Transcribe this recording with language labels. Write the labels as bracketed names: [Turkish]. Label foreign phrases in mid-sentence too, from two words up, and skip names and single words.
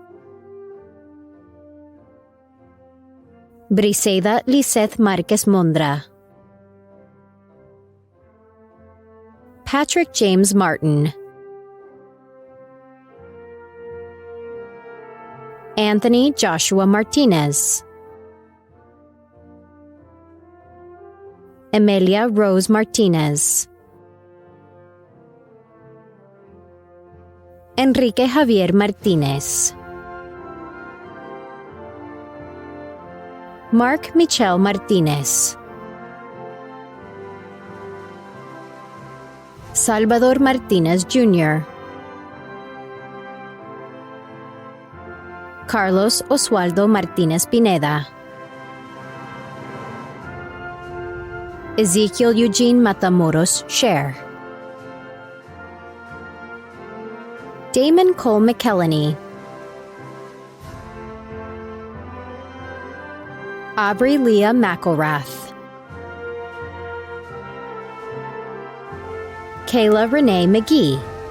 [English] Briseida Liseth Marquez Mondra, Patrick James Martin, Anthony Joshua Martinez, Emilia Rose Martinez, Enrique Javier Martinez, Mark Michel Martinez, Salvador Martinez Jr., Carlos Oswaldo Martinez Pineda, Ezekiel Eugene Matamoros Sher, Damon Cole McKellany, Aubrey Leah McElrath, Kayla Renee McGee,